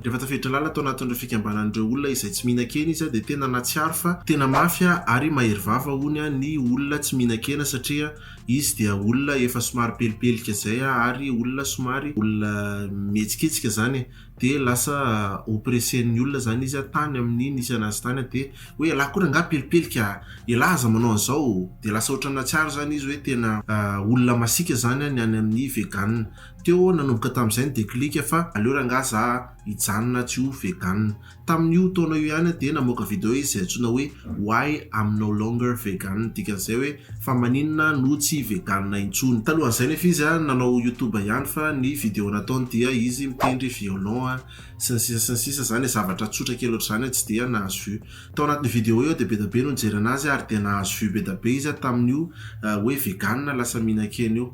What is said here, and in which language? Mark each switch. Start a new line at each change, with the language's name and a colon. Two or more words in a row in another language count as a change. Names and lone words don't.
Malagasy: Rehefa tafiditra lalina atao anatin'ireo fikambanan'ireo olona izay tsy mihinan-kena izy dia tena natsiaro fa tena mafia ary mahery vava hony ny olona tsy mihinan-kena satria izy dia olona efa somary pelipelika zay ary olona somary olona mihetsiketsika zany dia lasa oppressen'ny olona zany izy tany amin'ny nisy anazy tany dia hoe lakora nga pelipelika ilaza manao an'izao dia lasa ohatran'ny natsiaro zany izy hoe tena olona masika zany ny any amin'ny vegan. Teo nanomboka tamin'izay ny déclic fa aleo ranga za hijanona tsy ho vegan. Tamin'io taona io ihany dia namoaka video izy antsoina hoe
English: why I'm no longer vegan,
Malagasy: dikan'izay hoe fa maninona no tsy vegan intsony. Talohan'izay nefa izy nanao YouTube ihany fa ny video nataony dia izy mitendry violon sy ny sisa zany zavatra tsotra kely ohatr'izany tsy dia nahazo view. Tao anatin'ny video io dia be da be no nijery anazy ary dia nahazo view be da be izy tamin'io hoe vegan lasa mihinan-kena io.